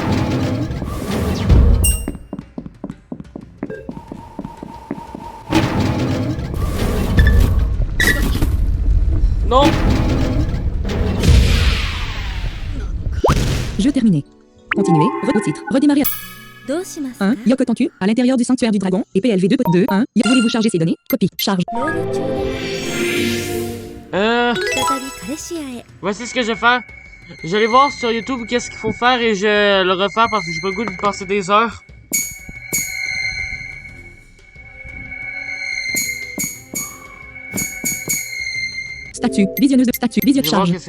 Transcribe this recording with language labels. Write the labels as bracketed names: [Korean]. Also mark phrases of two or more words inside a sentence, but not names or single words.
[French] Non! Jeu terminé. Continuez. Au titre. Redémarrer. [Japanese] どうします [French] 1. Yoko Tentu, à l'intérieur du sanctuaire du dragon, et PLV 2. 2. 1. Voulez-vous charger ces données? Copie. Charge. [Japanese] ロード中再びカレシアへ [French] Voici ce que je vais faire. Je vais aller voir sur YouTube qu'est-ce qu'il faut faire et je vais le refaire parce que j'ai pas le goût de passer des heures. Statut. Visionneuse de statut. Visionneuse Je vais voir charge.